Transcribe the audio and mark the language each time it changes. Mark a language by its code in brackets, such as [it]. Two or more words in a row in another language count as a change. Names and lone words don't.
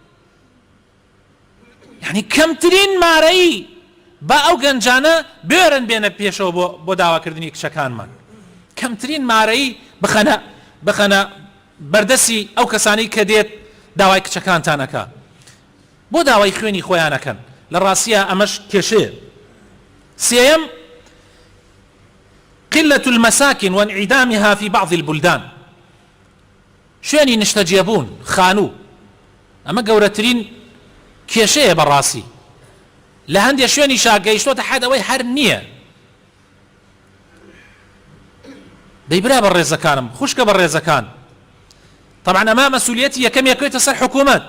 [ckb] یعنی کەمترین مارەی با ئەو گەنجانە بێرن بێنە پێشەوە بۆ داواکردنی کچەکانمان، کەمترین مارەی بخەنە بەردەسی ئەو کەسانی کە دێت داوای کچەکانتانەکە بۆ داوای خوێنی خۆیانەکەن. لە ڕاستیە ئەمەش کێشەیە. سێەم [ar] قلة المساكن وانعدامها في بعض البلدان، [ckb] شوێنی نیشتەجێبوون خانوو، ئەمە گەورەترین کێشەیە بەڕاستی. لە هەندێک شوێنی شاگەیشتۆتە حەد ئەوەی هەر نییە. دەیبرا بە ڕێزەکانم، خوشکە بە ڕێزەکان، طبعا ئەمە مەسئولیەتی یەکەمێکێتە سەر حکوومەت.